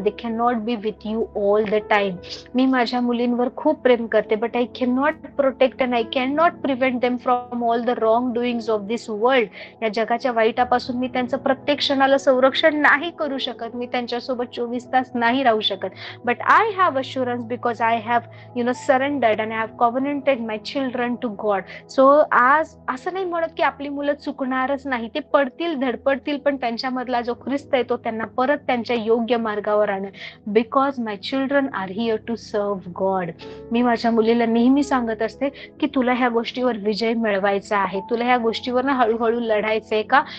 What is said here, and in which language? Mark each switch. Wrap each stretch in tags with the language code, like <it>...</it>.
<en>They can not be with you all the time.</en> <mr>मी माझ्या मुलींवर खूप प्रेम करते,</mr> <en>But I can not protect and I can not prevent them from all the wrong doings of this world.</en> <mr>या जगाच्या वाईटापासून मी त्यांचं प्रत्येक क्षणाला संरक्षण नाही करू शकत, मी त्यांच्यासोबत 24 तास नाही राहू शकत.</mr> <en>But I have assurance because I have surrendered and I have covenanted my children to God.</en> <mr>So आज असं नाही म्हणत की आपली मुलं चुकणारच नाही, ते पडतील, धडपडतील, पण त्यांच्यामधला जो ख्रिस्त आहे तो त्यांना परत त्यांच्या योग्य मार्गावर आणेल.</mr> <en>Because my children are here to serve God.</en> <mr>मी माझ्या मुलीला नेहमी सांगत असते की तुला ह्या गोष्टीवर विजय मिळवायचा आहे, तुला ह्या गोष्टीवर ना हळूहळू लढायचंय. का?</mr>